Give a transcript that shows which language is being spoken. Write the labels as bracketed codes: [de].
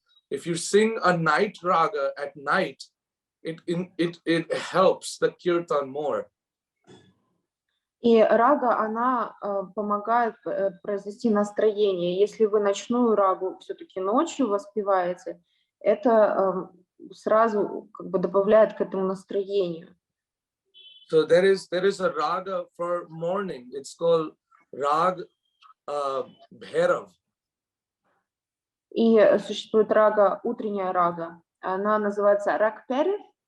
[en] If you sing a night raga at night, it helps the kirtan more. [ru] И рага, она помогает произвести настроение. Если вы ночную рагу все-таки ночью воспеваете, это сразу как бы добавляет к этому настроению. [en] So there is a raga for morning. It's called rag bhairav. [ru] И существует рага, утренняя рага. Она называется раг перев.